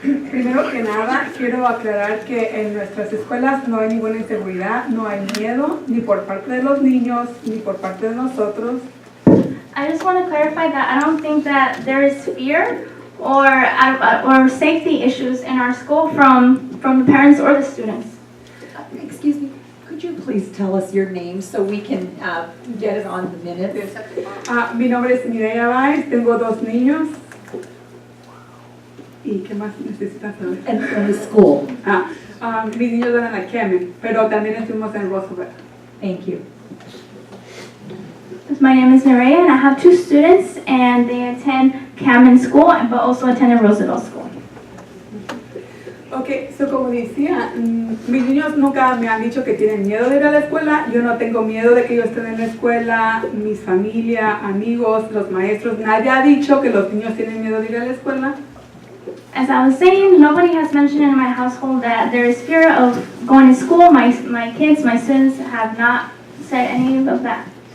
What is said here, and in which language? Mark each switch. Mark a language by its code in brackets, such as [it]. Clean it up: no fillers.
[es] Primero que nada, quiero aclarar que en nuestras escuelas no hay ninguna inseguridad, no hay miedo, ni por parte de los niños, ni por parte de nosotros. [en] I just want to clarify that I don't think that there is fear or safety issues in our school from the parents or the students. Excuse me, could you please tell us your name so we can get it on the minutes? [es] Mi nombre es Mireya Báez, tengo 2 niños. ¿Y qué más necesitas saber? [en] And the school. [es] Mis niños van a la Kemen, pero también estuvimos en Roosevelt. [en] Thank you. My name is Nerea, and I have 2 students, and they attend Cameron School, but also attend Roosevelt School. [es] Ok, como decía, mis niños nunca me han dicho que tienen miedo de ir a la escuela. Yo no tengo miedo de que ellos estén en la escuela. Mi familia, amigos, los maestros, nadie ha dicho que los niños tienen miedo de ir a la escuela. [en] As I was saying, nobody has mentioned in my household that there is fear of going to school. My kids, my students have not said any of that.